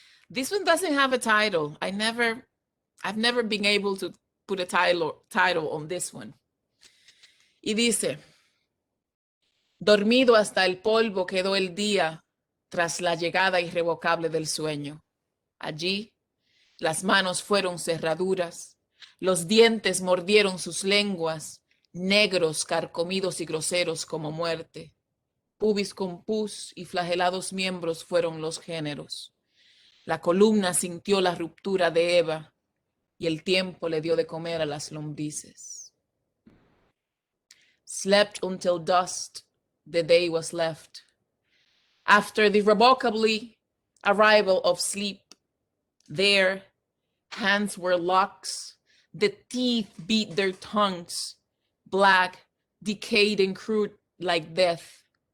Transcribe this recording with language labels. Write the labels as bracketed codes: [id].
[en] This one doesn't have a title. I've never been able to put a title on this one. [es] Y dice, dormido hasta el polvo quedó el día tras la llegada irrevocable del sueño. Allí, las manos fueron cerraduras, los dientes mordieron sus lenguas, negros, carcomidos y groseros como muerte. Pubis con pus y flagelados miembros fueron los géneros. La columna sintió la ruptura de Eva y el tiempo le dio de comer a las lombrices. [en] Slept until dusk, the day was left. After the irrevocably arrival of sleep, there, hands were locks, the teeth beat their tongues, black, decayed and crude like death.